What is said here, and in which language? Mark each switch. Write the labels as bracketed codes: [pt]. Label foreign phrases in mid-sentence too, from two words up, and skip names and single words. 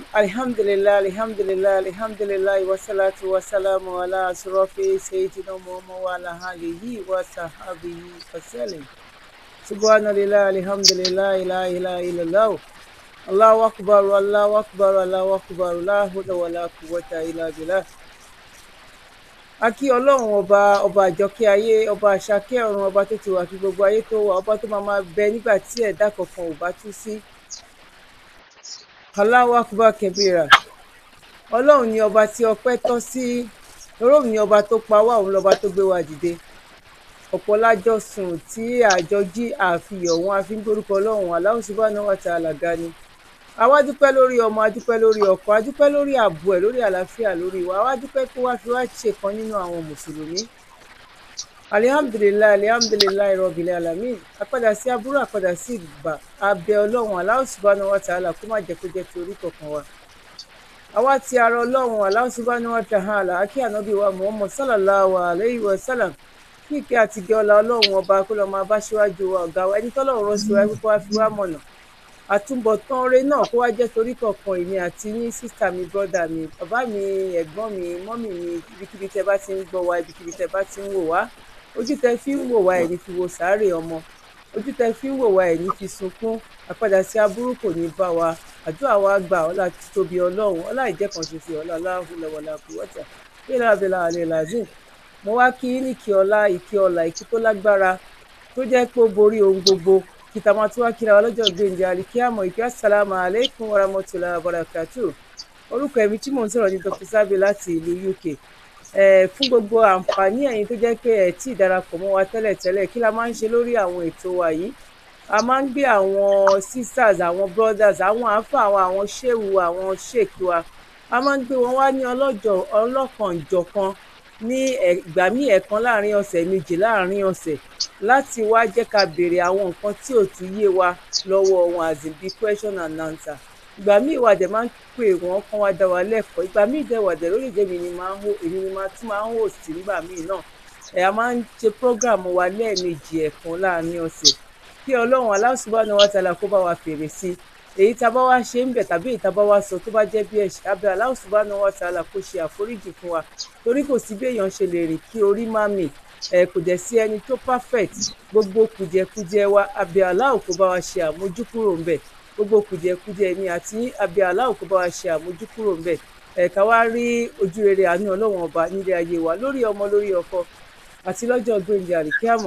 [ar] الحمد لله، الحمد لله، الحمد لله، والصلاة والسلام على أشرف سيدنا محمد وعلى آله وصحبه وسلم. سبحان الله، الحمد لله، لا إله إلا الله. الله أكبر، الله أكبر، الله أكبر، لا حول ولا قوة إلا بالله. [yo] A kí ọlọ́run ọba àjọkẹ́ ayé, ọba àṣàkẹ́ ọ̀run, ọba tó ti wà kí gbogbo ayé tó wà, ọba tó máa bẹ nígbà tí ẹ̀dá kankan ò bá tú sí. [ar] الله أكبر كبيرا. [yo] Ọlọ́run ni ọba tí ọpẹ́ tọ́ sí, ọlọ́run ni ọba tó pa wá, òun lọ́ba tó gbé wa dìde. Ọ̀pọ̀ lájọ sùn tí àjọ jí àfihàn wọn, a fi ń gbórúkọ ọlọ́run [ar] الله سبحانه وتعالى [yo] ga ni. Àwa dúpẹ́ lórí ọmọ, a dúpẹ́ lórí ọkọ, a dúpẹ́ lórí ààbò ẹ̀, lórí àlàáfíà, lórí ìwà. Àwa dúpẹ́ kó wá fi wá ṣèkan nínú àwọn mùsùlùmí. [ar] الحمد لله، الحمد لله رب العالمين. [yo] Àpadà sí aburú, àpadà sí ìgbà. Abẹ ọlọ́run [ar] الله سبحانه وتعالى [yo] kó má jẹ́ kó jẹ́ ti orí kankan wa. Àwa ti ara ọlọ́run [ar] الله سبحانه وتعالى, [yo] akí ànábì wa Muhammad [ar] صلى الله عليه وسلم. [yo] Kí ìkẹ́ àti ìgẹ́ ọlá ọlọ́run ọba kó lọ máa bá síwájú wa ọ̀gá wa, ẹni tọ́lọ́run rán sí wa kó wá fi wá mọ̀nà. Àtúbọ̀tán oore náà kó wá jẹ́ torí kankan èmi àti yín, sísítà mi, brọ́dà mi, bàbá mi, ẹ̀gbọ́n mi, mọ́mì mi, ibikíbi tẹ́ bá ti ń gbọ́ wa, ibikíbi tẹ́ bá ti ń wò wá. Ojú tẹ́ fi ń wò wá ẹ̀ ní fi wo sàárè ọmọ, ojú tẹ́ fi ń wò wá ẹ̀ ní fi sunkún. Àpadà sí aburú kò ní bá wa. Àdúrà wa gbà, ọlá títóbi ọlọ́run, ọlá ìjẹ́ kan ṣoṣo, ọlá [ar] لا حول ولا قوة إلا بالله العلي العظيم. [yo] Mo wá kí ní kí ọlá, ìkí ọlá, ìkí tó lágbára tó jẹ́ pé ó borí ohun gbogbo. Kìtà máa tún wá kíra wa lọ́jọ́ gbèǹde àlìkíyàmọ̀, ìkí [ar] السلام عليكم ورحمة الله وبركاته. [yo] Orúkọ ẹ̀mí tí mò ń sọ̀rọ̀ ní Dr. Sabi láti ìlú UK. Fún gbogbo àǹfààní ẹ̀yin tó jẹ́ pé ẹ̀ tí ìdarapọ̀ mọ́ wa tẹ́lẹ̀tẹ́lẹ̀, kí la máa ń ṣe lórí àwọn ètò wa yìí? A máa ń gbé àwọn sisters, àwọn brothers, àwọn àáfà, àwọn ṣéwù, àwọn ṣèkì wa. A máa ń gbé wọn wá ní ọlọ́kanòjọ̀kan ní ìgbà míì ẹ̀kan láàrin ọ̀sẹ̀, méjì láàrin ọ̀sẹ̀, láti wá jẹ́ ká béèrè àwọn nǹkan tí ò tún yé wa lọ́wọ́ wọn, [en] as in bí question and answer. [yo] Ìgbà míì wà dẹ̀ máa ń pè wọ́n kán wá dá wa lẹ́kọ̀ọ́. Ìgbà míì dẹ̀ wà dẹ̀ lórí ìjẹ́mi ni èmi ni máa tún máa ń host nígbà míì náà. A máa ń ṣe program wa lẹ́ẹ̀mejì ẹ̀kan láàrin ọ̀sẹ̀. Kí ọlọ́run [ar] الله سبحانه وتعالى [yo] kó bá wa fèrè sí. Èyí tá a bá wá ṣe ń bẹ̀ tàbí èyí tá a bá wá sọ tó bá jẹ́ bí ẹ̀ṣẹ̀, abẹ́ [ar] الله سبحانه وتعالى [yo] kó ṣe àforíjì fún wa. Torí kò sí bí èèyàn ṣe lè rìn kí orí má mì. Kò dẹ̀ sí ẹni tó perfect. Gbogbo kùjẹkùjẹ wa, abẹ́ Allahu kó bá wa ṣe àmójúkúrò ń bẹ̀. Gbogbo kùjẹkùjẹ ni àti abẹ́ Allahu kó bá wa ṣe àmójúkúrò ń bẹ̀. Ká wá rí ojú rere àánú ọlọ́run ọba nílé ayé wa, lórí ọmọ, lórí ọkọ, àti lọ́jọ́ gbèǹde àlìkíyàmọ̀.